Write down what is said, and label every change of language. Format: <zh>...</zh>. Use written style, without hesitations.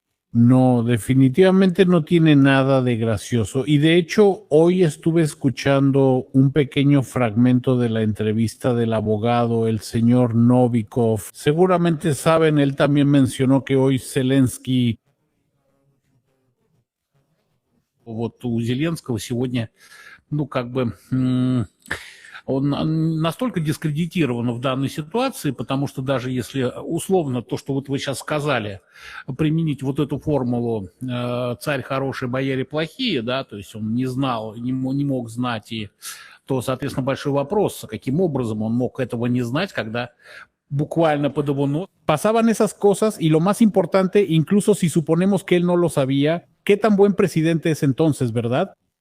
<es>No, definitivamente no tiene nada de gracioso. Y de hecho, hoy estuve escuchando un pequeño fragmento de la entrevista del abogado, el señor Novikov. Seguramente saben, él también mencionó que hoy Zelensky...</es> <ru>Вот у Зеленского сегодня, он настолько дискредитирован в данной ситуации, потому что даже если условно то, что вот вы сейчас сказали, применить вот эту формулу «царь хороший, бояре плохие», да, то есть он не знал, не мог знать, и то, соответственно, большой вопрос, каким образом он мог этого не знать, когда bukvalno podobno.</ru> <es>Pasaban esas cosas y lo más importante, incluso si suponemos que él no lo sabía, qué tan buen presidente es entonces, ¿verdad?</es>